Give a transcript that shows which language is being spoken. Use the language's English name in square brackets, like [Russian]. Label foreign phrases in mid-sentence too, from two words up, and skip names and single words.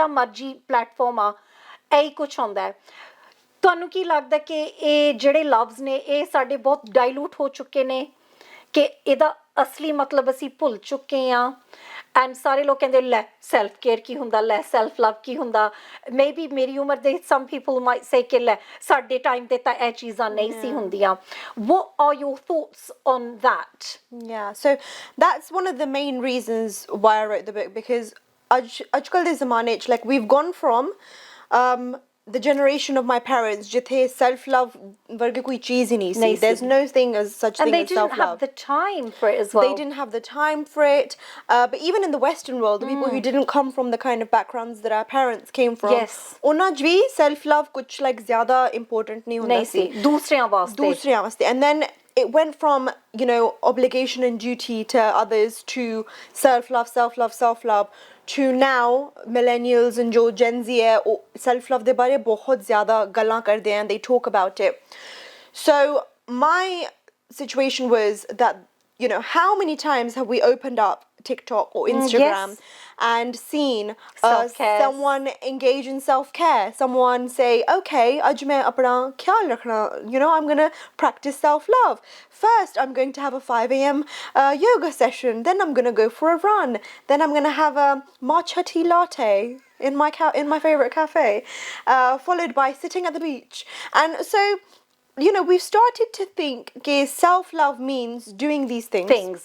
[Punjabi] ਮਰਜ਼ੀ ਪਲੇਟਫਾਰਮ ਆ ਇਹੀ ਕੁਛ ਹੁੰਦਾ ਹੈ ਤੁਹਾਨੂੰ ਕੀ ਲੱਗਦਾ ਕਿ ਇਹ ਜਿਹੜੇ ਲਵਜ਼ ਨੇ ਇਹ ਸਾਡੇ ਬਹੁਤ ਡਾਇਲੂਟ ਹੋ ਚੁੱਕੇ ਨੇ ਕਿ ਇਹਦਾ ਅਸਲੀ ਮਤਲਬ ਅਸੀਂ ਭੁੱਲ ਚੁੱਕੇ ਆ ਐਂਡ ਸਾਰੇ ਲੋਕ ਕਹਿੰਦੇ ਲੈ [English] self care [Punjabi] ਕੀ ਹੁੰਦਾ ਲੈ [English] self love [Punjabi] ਕੀ ਹੁੰਦਾ ਮੇਬੀ ਮੇਰੀ ਉਮਰ ਦੇ [English] some people might say [Punjabi] ਕਿ ਲੈ ਸਾਡੇ ਟਾਈਮ ਤੇ ਤਾਂ ਇਹ ਚੀਜ਼ਾਂ ਨਹੀਂ ਸੀ ਹੁੰਦੀਆਂ [English] what are your thoughts on that yeah so that's one of the main reasons why I wrote the book because [Punjabi] ਅੱਜ-ਕੱਲ ਦੇ ਜ਼ਮਾਨੇ 'ਚ [English] like we've gone from the generation of my parents [Punjabi] ਜਿੱਥੇ [English] self love [Punjabi] ਵਰਗੀ ਕੋਈ ਚੀਜ਼ ਹੀ ਨਹੀਂ ਸੀ [English] there's no thing as such and thing as self love and they didn't have the time for it as well they didn't have the time for it but even in the western world the people who didn't come from the kind of backgrounds that our parents came from yes [Punjabi] ਉਹਨਾਂ 'ਚ ਵੀ [English] self love [Punjabi] kuch like zyada important nahi hunda si ਦੂਸਰਿਆਂ ਵਾਸਤੇ [English] and then it went from obligation and duty to others to self love to now millennials and jo Gen Z hai self love [Punjabi] ਦੇ ਬਾਰੇ ਬਹੁਤ ਜ਼ਿਆਦਾ ਗੱਲਾਂ ਕਰਦੇ ਹਨ [English] they talk about it so my situation was that how many times have we opened up TikTok or Instagram and seen someone engage in self-care someone say okay [Punjabi] ਅੱਜ ਮੈਂ ਆਪਣਾ ਖ਼ਿਆਲ ਰੱਖਣਾ [English] I'm going to practice self-love first I'm going to have a 5 a.m. Yoga session then I'm going to go for a run then I'm going to have a matcha tea latte in my favorite cafe followed by sitting at the beach and so we've started to think that self-love means doing these things